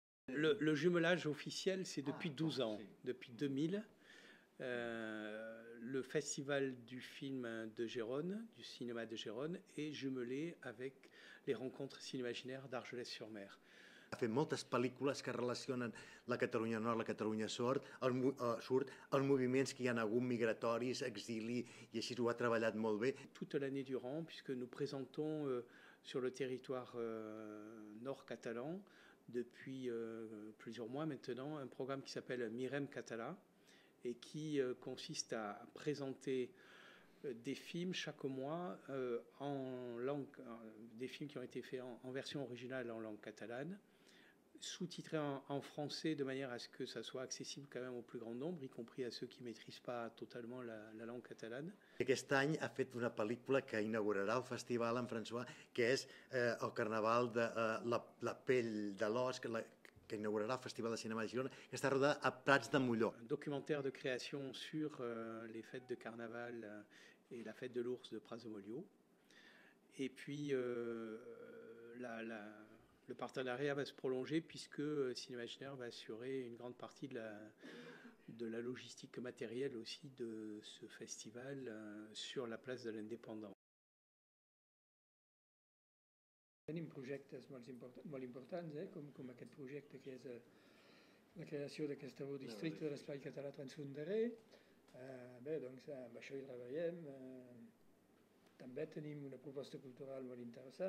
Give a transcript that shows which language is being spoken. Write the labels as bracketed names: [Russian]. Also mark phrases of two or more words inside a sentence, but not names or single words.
[French] Le jumelage officiel, c'est depuis 12 ans, depuis 2000. Le festival du film de Gérone, du cinéma de Gérone, est jumelé avec les rencontres cinémaginaires d'Argelès-sur-Mer. [Catalan] Ha fet moltes pel·lícules que relacionen la Catalunya Nord, la Catalunya Sud, els moviments que hi ha hagut migratoris, exili, i així ho ha treballat molt bé. [French] Toute l'année durant, puisque nous présentons sur le territoire nord catalan, depuis plusieurs mois maintenant, un programme qui s'appelle Mirem Catala et qui consiste à présenter des films chaque mois en langue, des films qui ont été faits en version originale en langue catalane, sous-titrés en français de manière à ce que ça soit accessible quand même au plus grand nombre, y compris à ceux qui ne maîtrisent pas totalement la langue catalane. [Catalan] Aquest any ha fet una pel·lícula que inaugurarà el festival en François, que és el Carnaval de la pell de l'os, que inaugurarà el Festival de Cinéma de Girona, que està rodada a Prats de Molló. [French] Un documentaire de création sur les fêtes de carnaval et la fête de l'ours de Prats de Molló. Et puis le partenariat va se prolonger puisque Cinémaginaire va assurer une grande partie de la logistique matérielle aussi de ce festival sur la place de l'Indépendant. [Catalan] Tenim projectes molt importants, com aquest projecte que és la creació d'aquest nou districte de l'espai català transfronterer. Bé, doncs amb això hi treballem. També tenim una proposta cultural molt interessant.